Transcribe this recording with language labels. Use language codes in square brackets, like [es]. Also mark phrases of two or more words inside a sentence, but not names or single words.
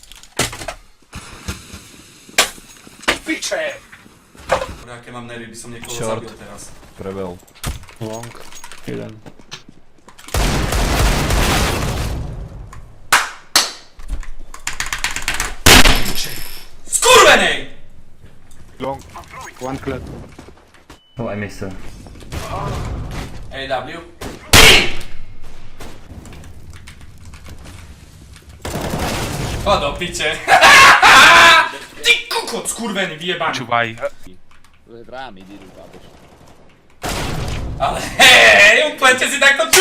[sk] Piče! Kurva, aké mám nervy, by som niekoho zabil teraz. Prebel. Long. Jeden. Skurvenej! [en] Oh, I missed her. AW. [sk] O do piče. Ty kokot skurvený, vyjebaný. Čuvaj. To je trámy, díru, chápeš. Ale hej, úplne si takto čup...